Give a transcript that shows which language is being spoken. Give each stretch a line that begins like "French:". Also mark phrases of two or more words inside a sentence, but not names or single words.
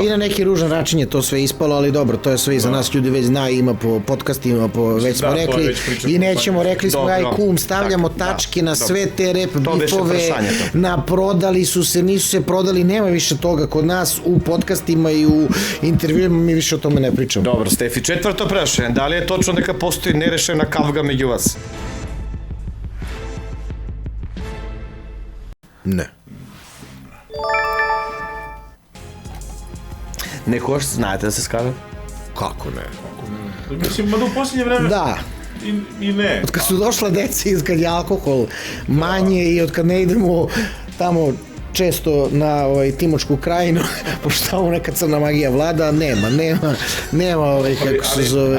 Serbian: I na neki ružan način je to sve ispalo, ali dobro, to je sve i za nas ljudi već zna, ima po podcastima, već smo rekli i nećemo, rekli smo ja i kum, stavljamo tačke na sve te rap bifove, prodali su se, nisu se prodali, nema više toga kod nas u podcastima i u intervjuima, mi više o tome ne pričamo.
Macedonian: Добро, Стефи, четврто прашање, да ли је точно нека постоји нерешена кавга меѓу вас?
Serbian: Ne.
Macedonian: Некогаш знаете да се скарат?
Serbian: Kako ne? Mislim, mada u posljednje vreme... Da. I ne. Od kad su došla deca, od kad je alkohol manje i od kad ne idemo tamo često na Timočku krajinu, pošto tamo neka crna magija vlada, nema kako se zove...